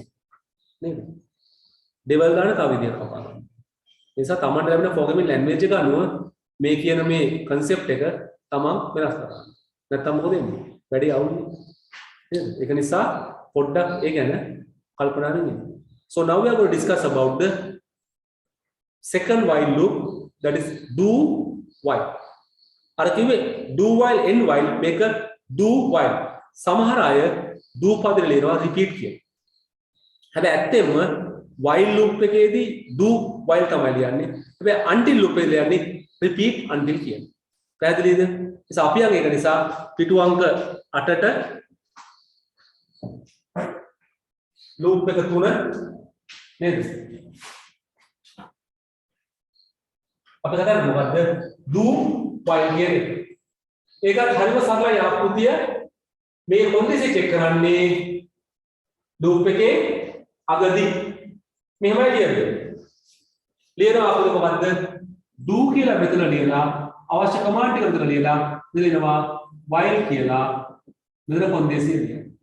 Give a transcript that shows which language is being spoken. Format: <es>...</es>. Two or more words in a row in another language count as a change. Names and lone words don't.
<si>නේද? ඩෙවල් ගන්න තව විදියක් කපා ගන්න. ඒ නිසා තමන්ට ලැබෙන</si> <en>programming language</en> <si>එක අනුව මේ කියන මේ concept එක තමන් වෙනස් කරන්න. නැත්තම් මොකද වෙන්නේ? වැඩි අවුල්නේ. නේද? ඒක නිසා පොඩ්ඩක් ඒ ගැන කල්පනා කරන්න.</si> <en>So now we are going to discuss about the second while loop, that is do while.</en> <si>අර කිව්වේ</si> <en>do while end while</en> <si>මේක</si> <en>do while.</en> <si>සමහර අය do පදේ ලියනවා repeat කියලා. හැබැයි ඇත්තෙම</si> <en>while loop</en> <si>එකේදී</si> <en>do while</en> <si>තමයි ලියන්නේ. හැබැයි</si> <en>until loop</en> <si>එකේ ලියන්නේ</si> <en>repeat until</en> <si>කියන්නේ. පැහැදිලිද? නිසා අපි යන් ඒක නිසා පිටු අංක 8ට loop එක 3 නේද? අපි කතා කරමු මොකද්ද?</si> <en>do while</en> <si>කියන්නේ. ඒකත් හරිම සරලයි ආකෘතිය. මේ කොන්දේසි චෙක් කරන්නේ loop එකේ අගදී මෙහෙමයි ලියන්නේ. ලියන ආකෘතිය මොකද්ද? do කියලා මෙතන ලියලා අවශ්‍ය කමාන්ඩ් එක මෙතන ලියලා ලියනවා while කියලා මෙතන කොන්දේසිය ලියනවා.</si>